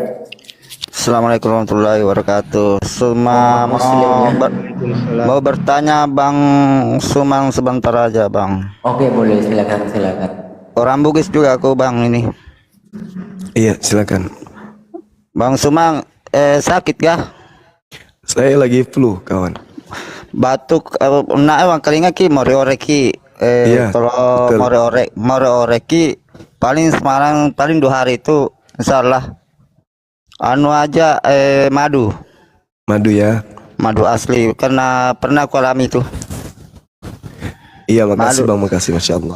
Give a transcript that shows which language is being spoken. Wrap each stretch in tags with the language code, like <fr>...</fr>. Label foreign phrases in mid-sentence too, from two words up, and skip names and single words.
<ar>السلام عليكم ورحمة الله وبركاته.</ar> <id>Mau bertanya Bang Sumang sebentar aja Bang. Oke boleh, silakan. Orang Bugis juga aku Bang ini. Iya silakan. Bang Sumang sakit kah? Saya lagi flu kawan. Batuk emang kelinga ki mori-oreki. Iya, kalau mori-oreki paling Semarang paling 2 hari itu insyaallah anu aja madu ya, madu asli karena pernah aku alami itu. Iya makasih Bang, makasih</id> <ar>ما شاء الله.</ar>